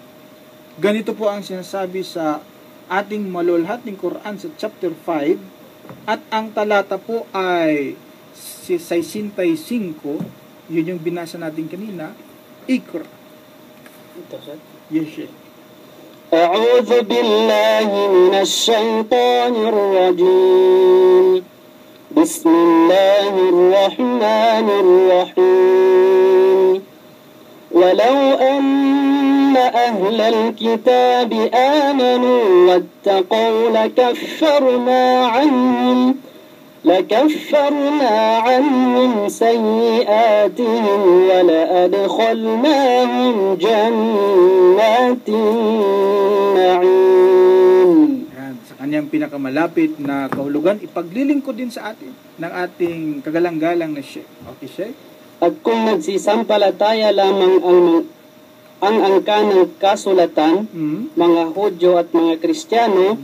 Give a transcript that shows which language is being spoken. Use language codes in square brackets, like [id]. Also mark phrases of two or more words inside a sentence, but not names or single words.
[tl] Ganito po ang sinasabi sa ating malulhating Quran sa chapter 5 at ang talata po ay 65. Yun yung binasa natin kanina. [en] Iqra. Yes, sir. [ar] أعوذ بالله من الشيطان الرجيم بسم الله الرحمن الرحيم ولو أن أهل الكتاب آمنوا واتقوا لكفرنا عنهم سيئاتهم ولأدخلناهم جنات النعيم. [tl] Sa kanyang pinakamalapit na kahulugan, ipaglilingkod din sa atin ng ating kagalang-galang na Sheikh. Okay, Sheikh? At kung nagsisampalataya lamang ang angka ng kasulatan, mga Hudyo at mga Kristiyano,